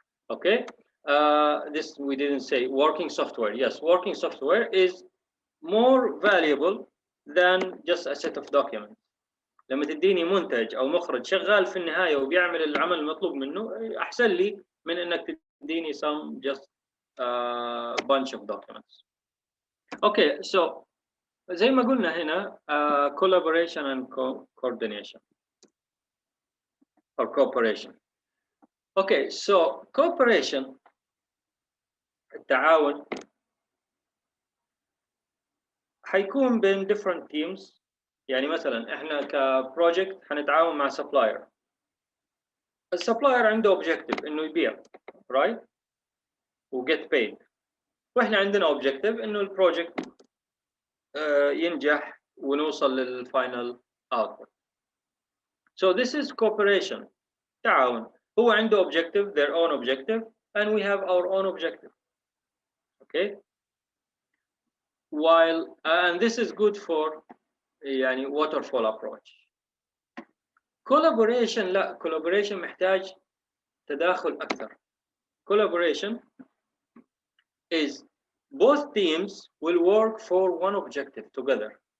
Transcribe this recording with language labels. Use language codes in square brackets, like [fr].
[en] Okay. This we didn't say. Working software. Yes, working software is more valuable than just a set of documents. [ar] لما تديني منتج او مخرج شغال في النهايه وبيعمل العمل المطلوب منه احسن لي من انك تديني [en] some just bunch of documents. Okay, so [ar] زي ما قلنا هنا [en] collaboration and coordination or cooperation. Okay, so cooperation [ar] التعاون حيكون بين [en] different teams. [ar] يعني مثلا احنا كبروجكت حنتعاون مع سبلاير. السبلاير عنده objective انه يبيع right و [en] get paid. [ar] واحنا عندنا objective انه البروجكت ينجح ونوصل للفاينل output. [en] So this is cooperation. تعاون. [ar] هو عنده [en] objective, their own objective, and we have our own objective. Okay. While and this is good for يعني waterfall approach. [ar] Collaboration لا collaboration محتاج تداخل أكثر. [en] Collaboration is both teams will work for one objective together.